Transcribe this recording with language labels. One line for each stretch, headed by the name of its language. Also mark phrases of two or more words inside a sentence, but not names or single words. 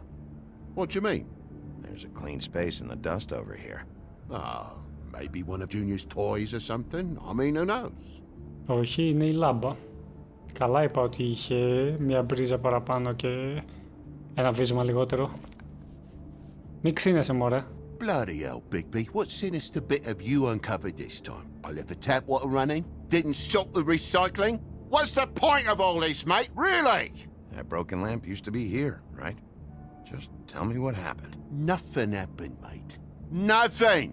English: What do you mean? There's a clean space in the dust over here. Ah, maybe one of Junior's toys or something. I mean, who knows?
Greek: Όχι, είναι η λάμπα. Καλά είπα ότι είχε μια μπρίζα παραπάνω και ένα βίσμα λιγότερο. Μην ξύνεσαι μωρέ.
English: Bloody hell, Bigby, what sinister bit have you uncovered this time? I left the tap water running, didn't stop the recycling? What's the point of all this, mate, really? That broken lamp used to be here, right? Just tell me what happened. Nothing happened, mate. Nothing!